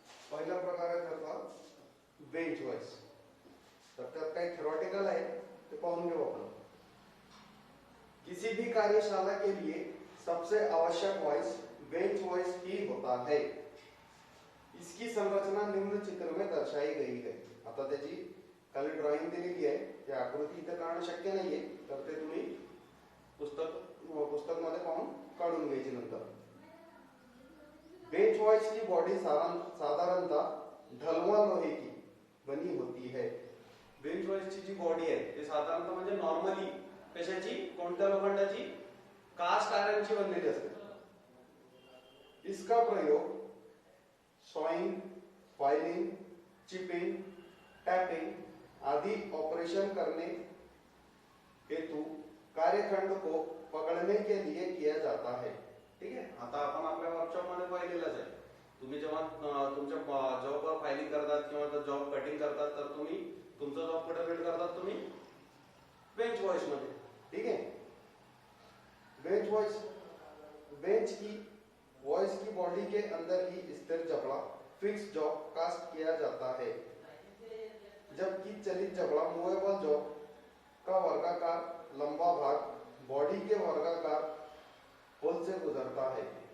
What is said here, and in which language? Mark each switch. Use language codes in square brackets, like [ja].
[mr] पहिला प्रकार आहे त्याचा बेंच व्हॉइस. तर त्यात काही थ्योरेटिकल आहे ते पाहून घेऊ आपण. [hi] किसी भी कार्यशाला के लिए सबसे आवश्यक वॉइस बेंच वॉइस ही होता है. इसकी संरचना निम्न चित्र में दर्शाई गई है. [mr] आता त्याची खाली ड्रॉइंग दिलेली आहे, ती आकृती इथे काढणं शक्य नाहीये, तर ते तुम्ही पुस्तक मध्ये पाहून काढून घ्यायची नंतर. [hi] बेंच वॉइस की बॉडी साधारणतः ढलवां लोहे की बनी होती है. [mr] बेंच वॉइस ची जी बॉडी आहे ते साधारणतः म्हणजे नॉर्मली कशाची, कोणत्या लोखंडाची, कास्ट आयरनची बनलेली असते. [hi] इसका प्रयोग सॉइंग, फाइलिंग, चिपिंग, टैपिंग आदि ऑपरेशन करने हेतु कार्यखंड को पकड़ने के लिए किया जाता है. [mr] ठीक आहे. आता आपण आपल्या वर्कशॉप मध्ये पाहिलेलंच आहे. तुम्ही जेव्हा तुमच्या जॉबवर फायलिंग करतात किंवा जॉब कटिंग करतात तर तुम्ही तुमचा जॉब कुठे बिल्ड करतात, तुम्ही बेंच वॉइस मध्ये. [hi] ठीक है. बेंच वॉइस की बॉडी के अंदर ही स्थिर जबड़ा फिक्स जॉब कास्ट किया जाता है, जबकि चलित जबड़ा मूवेबल जॉब का वर्गाकार लंबा भाग बॉडी के वर्गाकार होल से गुजरता है.